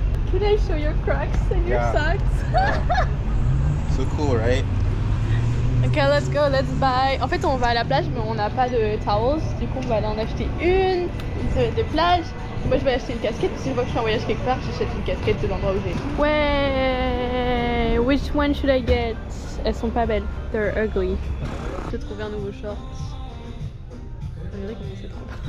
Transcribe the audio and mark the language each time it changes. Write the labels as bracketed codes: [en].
[en] Can I show your Crocs and your socks? So cool, right? Okay, let's go, let's buy. [fr] En fait, on va à la plage, mais on n'a pas de towels. Du coup, on va aller en acheter une serviette de plage. Moi, je vais acheter une casquette. Si je vois que je suis en voyage quelque part, j'achète une casquette de l'endroit où j'ai. Ouais, [en] which one should I get? [fr] Elles sont pas belles. [en] They're ugly. [fr] J'ai trouvé un nouveau short. Regardez comment c'est trop.